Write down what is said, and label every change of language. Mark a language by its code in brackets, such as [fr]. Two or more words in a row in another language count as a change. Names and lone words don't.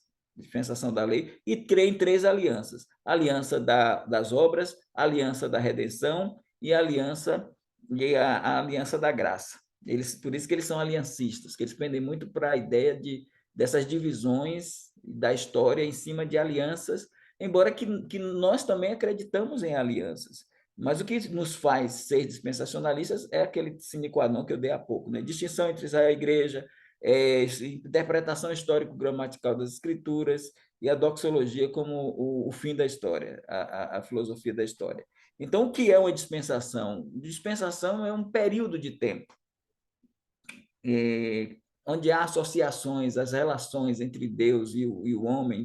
[pt] Dispensação da lei, e crê em três alianças: a aliança das obras, a aliança da redenção e a aliança da graça. Por isso que eles são aliancistas, que eles pendem muito para a ideia dessas divisões da história em cima de alianças, embora que nós também acreditamos em alianças. Mas o que nos faz ser dispensacionalistas é aquele [la] sine qua non [pt] que eu dei há pouco, né? Distinção entre Israel e igreja, interpretação histórico-gramatical das escrituras e a doxologia como o fim da história, a filosofia da história. Então, o que é uma dispensação? Dispensação é um período de tempo onde há associações, as relações entre Deus e o homem.